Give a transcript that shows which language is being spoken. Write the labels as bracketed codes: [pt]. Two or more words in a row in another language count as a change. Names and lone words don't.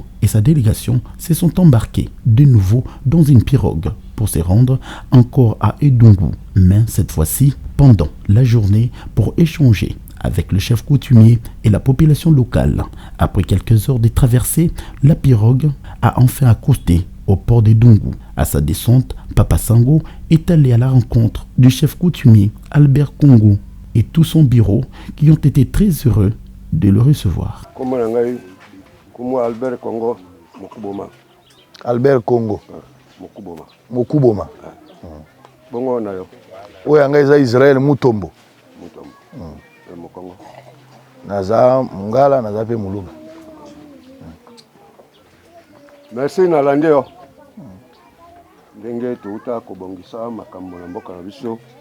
[fr] et sa délégation se sont embarqués de nouveau dans une pirogue pour se rendre encore à Edungu, mais cette fois-ci pendant la journée pour échanger avec le chef coutumier et la population locale. Après quelques heures de traversée, la pirogue a enfin accosté au port d'Edungu. À sa descente, Papa Sango est allé à la rencontre du chef coutumier Albert Congo et tout son bureau qui ont été très heureux de le recevoir. [ln] Albert Congo, Mokuboma. Albert Congo. Mokuboma. Mokuboma. Bongo na yo. Oyo anga eza Israël Mutombo. Mutombo. Mokongo. Naza Mungala, naza pe Muluba. Merci na landeo. Ndenge tuuta kobongisa makambo na mboka na biso.